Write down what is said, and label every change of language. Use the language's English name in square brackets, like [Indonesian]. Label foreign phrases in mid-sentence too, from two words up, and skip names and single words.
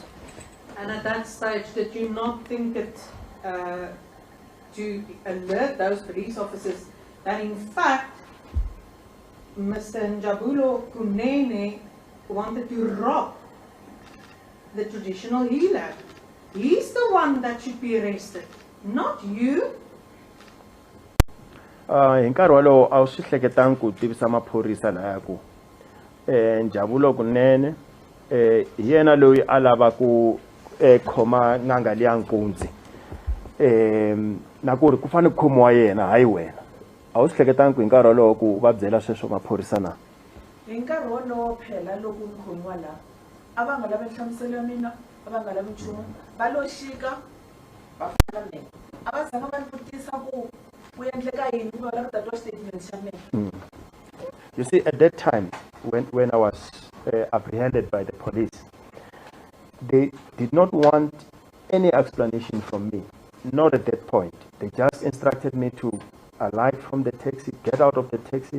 [English] And at that stage, did you not think it to alert those police officers that in fact Mr. Njabulo Kunene wanted to rob the traditional healer? He's the one that should be arrested, not you. [Tsonga] Hi nkarhi walowo a wu swi hleketangi ku tivisa maphorisa laya ku Njabulo Kunene hi yena loyi a lava ku khoma n'anga liya nkunzi na ku ri ku fanele ku khomiwa yena hayi wena. A wu swi hleketangi ku hi nkarhi walowo ku va byela sweswo maphorisa na? Hi nkarhi wolowo phela loko u khomiwa la a va nga lavi nhlamuselo ya mina, a va nga lavi nchumu, va lo xika va fana mina a va zanga va ni vutisa ku ku endleka yini ku va lava ku tatiwa statement xa mina. [English] You see, at that time when I was apprehended by the police, they did not want any explanation from me. Not at that point. They just instructed me to alight from the taxi, get out of the taxi.